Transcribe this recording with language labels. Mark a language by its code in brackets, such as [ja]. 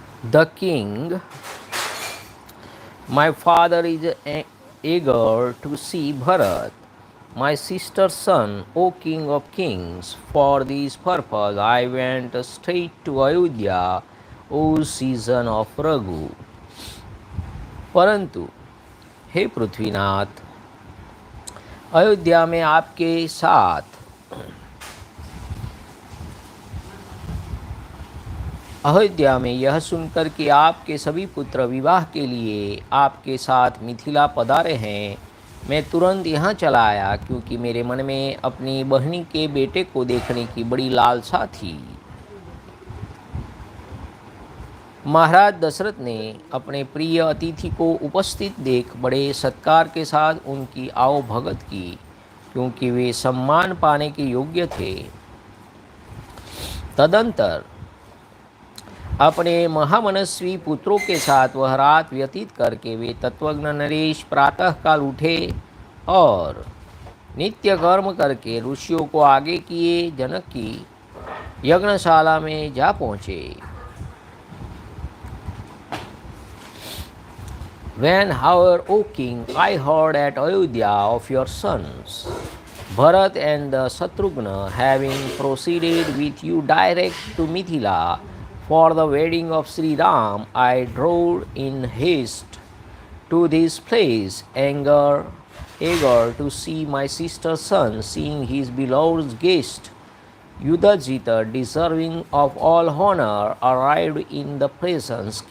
[en] The king, my father is eager to see Bharat, my sister's son, O King of Kings. For this purpose I went straight to Ayodhya, O season of Raghu. [hi] परंतु हे पृथ्वीनाथ, अयोध्या में आपके साथ अयोध्या में यह सुनकर कि आपके सभी पुत्र विवाह के लिए आपके साथ मिथिला पधारे हैं, मैं तुरंत यहाँ चला आया, क्योंकि मेरे मन में अपनी बहनी के बेटे को देखने की बड़ी लालसा थी। महाराज दशरथ ने अपने प्रिय अतिथि को उपस्थित देख बड़े सत्कार के साथ उनकी आवभगत की, क्योंकि वे सम्मान पाने के योग्य थे। तदंतर अपने महामनस्वी पुत्रों के साथ वह रात व्यतीत करके वे तत्वज्ञ नरेश प्रातः काल उठे और नित्य कर्म करके ऋषियों को आगे किए जनक की यज्ञशाला में जा पहुँचे। [en] When, however, O king, I heard at Ayodhya of your sons, Bharat and Shatrughna, having proceeded with you direct to Mithila for the wedding of Sri Ram, I drove in haste to this place, eager to see my sister's son, seeing his beloved guest, Yudhajita, deserving of all honor, arrived in the presence.